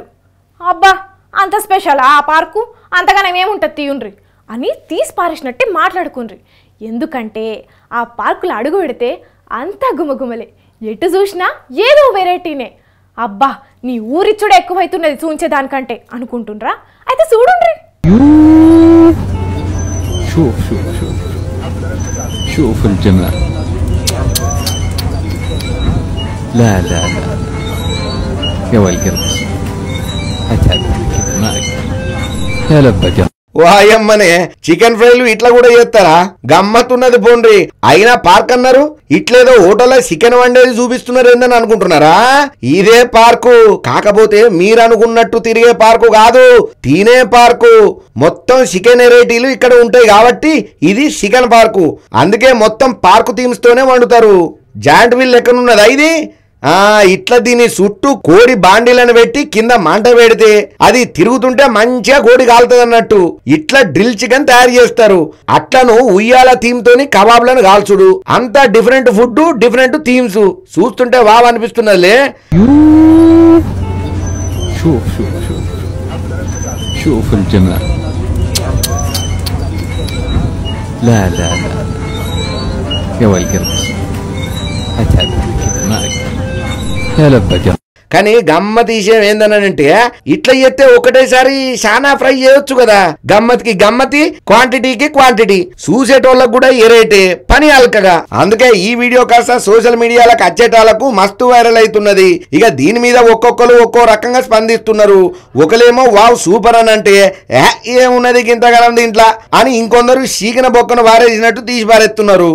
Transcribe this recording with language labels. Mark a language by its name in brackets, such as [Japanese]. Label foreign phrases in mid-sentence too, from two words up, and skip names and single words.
[Telugu] అబ్బా అంత స్పెషల్ ఆ పార్కు, అంతగానే ఏముంటుంది తీయుండ్రి అని తీసి పారేసినట్టే మాట్లాడుకుండ్రి. ఎందుకంటే ఆ పార్కులు అడుగు పెడితే అంతా గుమగుమలే, ఎటు చూసినా ఏదో వెరైటీనే. అబ్బా నీ ఊరిచ్చుడే ఎక్కువైతున్నది చూంచేదానికంటే అనుకుంటుండ్రా? అయితే చూడుండ్రి. [Arabic] شوف الجمال. لا لا لا يا والقلب اتعب كذا ما اقدر يا لبك. [Telugu] వాయమ్మనే [English] chicken fries [Telugu] ఇట్లా కూడా చేస్తారా? గమ్మత్తున్నది పోండ్రి. అయినా పార్క్ అన్నారు, ఇట్లేదో హోటల్లో చికెన్ వండేది చూపిస్తున్నారు ఏందని అనుకుంటున్నారా? ఇదే పార్కు, కాకపోతే మీరు అనుకున్నట్టు తిరిగే పార్కు కాదు, తినే పార్కు. మొత్తం [English] chicken varieties [Telugu] ఇక్కడ ఉంటాయి కాబట్టి ఇది [English] chicken park. [Telugu] అందుకే మొత్తం [English] park themes [Telugu] తోనే వండుతారు. [English] giant wheel [Telugu] ఎక్కడున్నదా ఇది? ఇట్లా దీని చుట్టూ కోడి బాండీలను పెట్టి కింద మంట పెడితే అది తిరుగుతుంటే మంచిగా కోడి కాలుతుంది అన్నట్టు ఇట్లా [English] drill chicken [Telugu] తయారు చేస్తారు. అట్లను ఉయ్యాల థీమ్ తోని కబాబ్లను కాల్చుడు. అంతా [English] different food, different themes. [Telugu] చూస్తుంటే వావ్ అనిపిస్తున్నదిలే. [Arabic] شوف الجمال. لا لا لا يا والقلب اتعب كذا ما اقدر يا لبك. [Telugu] కానీ గమ్మత్ విషయం ఏందనంటే ఇట్లా చేస్తే ఒకటేసారి చాలా ఫ్రై చేయొచ్చు కదా. గమ్మత్కి గమ్మతి, క్వాంటిటీకి క్వాంటిటీ. చూసేటోళ్ళకు కూడా ఎరేటే, పని అల్కగా. అందుకే ఈ వీడియో కాస్త [English] social media [Telugu] వచ్చేటాలకు మస్తు వైరల్ అవుతున్నది. ఇక దీని మీద ఒక్కొక్కరు ఒక్కో రకంగా స్పందిస్తున్నారు. ఒకలేమో [English] wow super [Telugu] అని అంటే ఏమున్నది ఇంతకాలం దీంట్లో అని, ఇంకొందరు చీకిన బొక్కను వారేసినట్టు తీసి పారేస్తున్నారు.